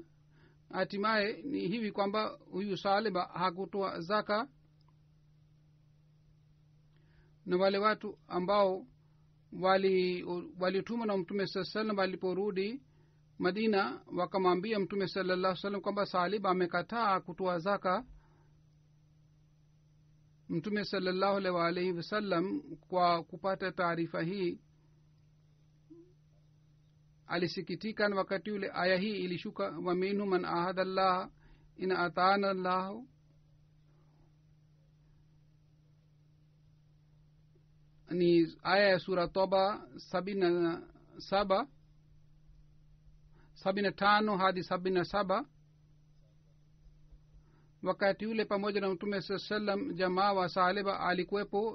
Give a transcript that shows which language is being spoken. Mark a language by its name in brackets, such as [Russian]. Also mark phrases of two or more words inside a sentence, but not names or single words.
[Swahili] Hatimaye ni hivi kwamba huyu Saleba hakutoa zaka, na wale watu ambao walitumwa na mtume saa salam waliporudi Madina wakamwambia mtume [Arabic] صلى الله عليه وسلم [Swahili] kwamba Saleba amekataa kutoa zaka. Mtume [Arabic] صلى الله عليه وسلم [Swahili] kwa kupata taarifa hii alisikitika, na wakati ule aya hii ilishuka, [Arabic] ومنهم من عاهد الله إن آتانا الله. [Swahili] Ni aya ya sura Toba 75 hadi 77. wakati ule pamoja na mtume saa salam jamaa wa Saleba alikuwepo.